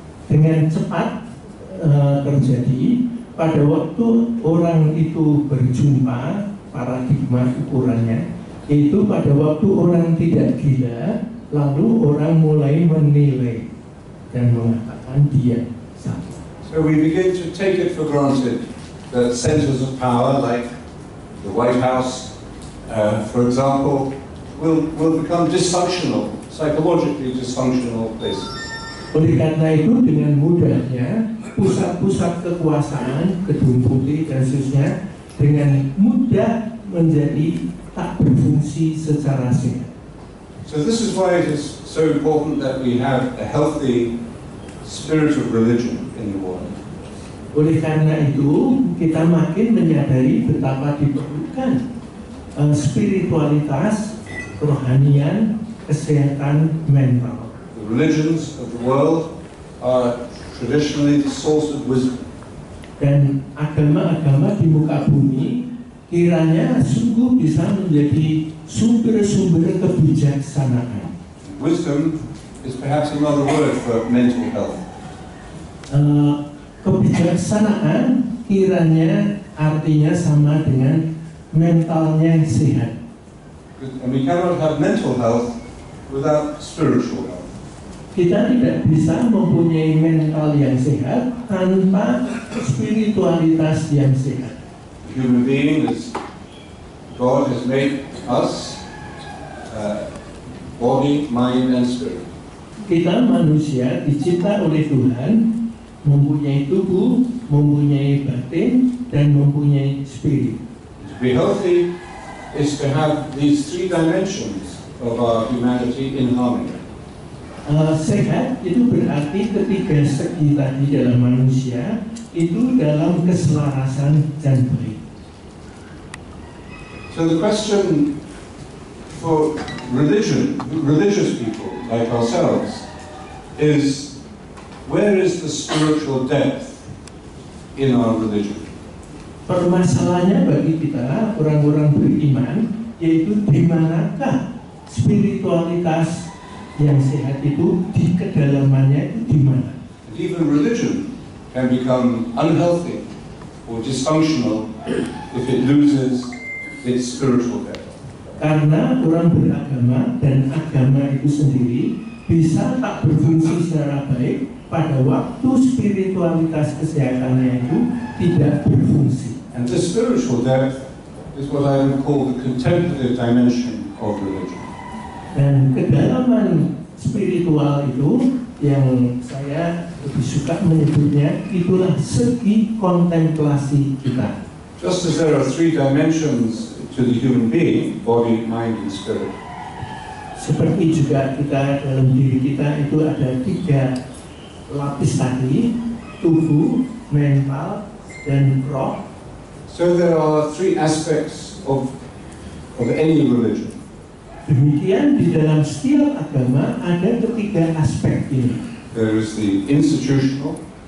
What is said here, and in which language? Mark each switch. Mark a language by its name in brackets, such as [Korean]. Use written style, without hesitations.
[Indonesian] Dengan cepat terjadi pada waktu orang itu berjumpa, paradigma ukurannya itu pada waktu orang tidak gila, lalu orang mulai menilai dan mengatakan dia salah. [English] So we begin to take it for granted that centers of power like the White House, for example, will become dysfunctional, psychologically dysfunctional places. [Indonesian] Oleh karena itu dengan mudahnya pusat-pusat kekuasaan, Gedung Putih dan seterusnya dengan mudah menjadi tak berfungsi secara sehat. [English] So this is why it is so important that we have a healthy spirit of religion in the world. [Indonesian] Oleh karena itu kita makin menyadari betapa diperlukan spiritualitas, kerohanian, kesehatan mental. [English] The religions of the world are traditionally the source of wisdom. [Indonesian] Dan agama-agama di muka bumi kiranya sungguh bisa menjadi sumber-sumber kebijaksanaan. [English] Wisdom is perhaps another word for mental health. [Indonesian] Kebijaksanaan kiranya artinya sama dengan mentalnya sehat. [English] And we cannot have mental health without spiritual health. [Indonesian] Kita tidak bisa mempunyai mental yang sehat tanpa spiritualitas yang sehat. [English] The human being is, God has made us body, mind, and spirit. [Indonesian] Kita manusia dicipta oleh Tuhan, mempunyai tubuh, mempunyai batin, dan mempunyai spirit. [English] To be healthy is to have these three dimensions of our humanity in harmony. [Indonesian] Sehat itu berarti ketiga segi tadi dalam manusia itu dalam keselarasan dan baik. [English] So the question for religious people like ourselves is, where is the spiritual depth in our religion? [Indonesian] Permasalahannya bagi kita orang-orang beriman yaitu di manakah spiritualitas yang sehat itu di kedalamannya itu di mana? [English] Even religion can become unhealthy or dysfunctional if it loses its spiritual depth. [Indonesian] Karena orang beragama dan agama itu sendiri bisa tak berfungsi secara baik pada waktu spiritualitas kesehatannya itu tidak berfungsi. [English] And this spiritual depth is what I would call the contemplative dimension of religion. [Indonesian] Dan kedalaman spiritual itu yang saya lebih suka menyebutnya itulah segi kontemplasi kita. [English] Just as there are three dimensions to the human being, body, mind, and spirit. [Indonesian] Seperti juga kita dalam diri kita itu ada 3 lapis tadi, tubuh, mental, dan roh. [English] So there are 3 aspects of any religion. [Indonesian] Demikian di dalam setiap agama ada 3 aspek ini. [English] There is the institutional.